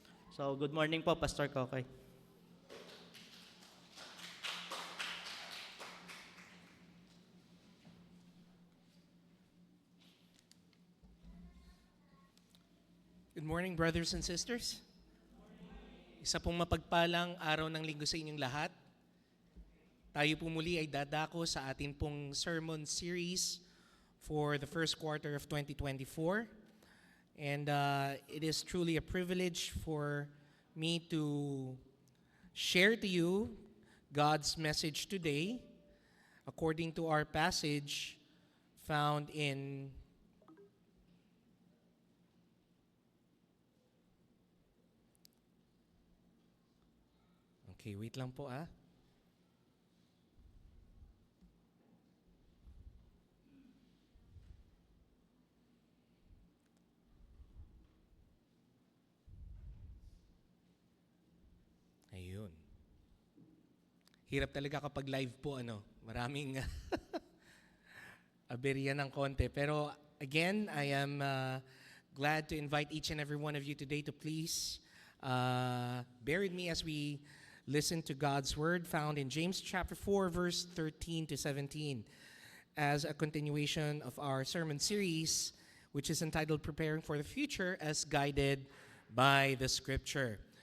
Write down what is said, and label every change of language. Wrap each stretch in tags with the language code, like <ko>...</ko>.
<en>So, good morning po, Pastor Kokay. Good morning, brothers and sisters.</en> <tl>Isa pong mapagpalang araw ng linggo sa inyong lahat. Tayo po muli ay dadako sa atin pong</tl> <en>sermon series for the first quarter of 2024. And it is truly a privilege for me to share to you God's message today. according to our passage found in Okay, wait</en> <tl>lang po ah. Ayun. Hirap talaga kapag live po, ano. Maraming aberya ng konti.</tl> <en>Pero again, I am glad to invite each and every one of you today to please bear with me as we listen to God's word found in James chapter 4, verse 13 to 17, as a continuation of our sermon series, which is entitled Preparing for the Future as Guided by the Scripture.</en>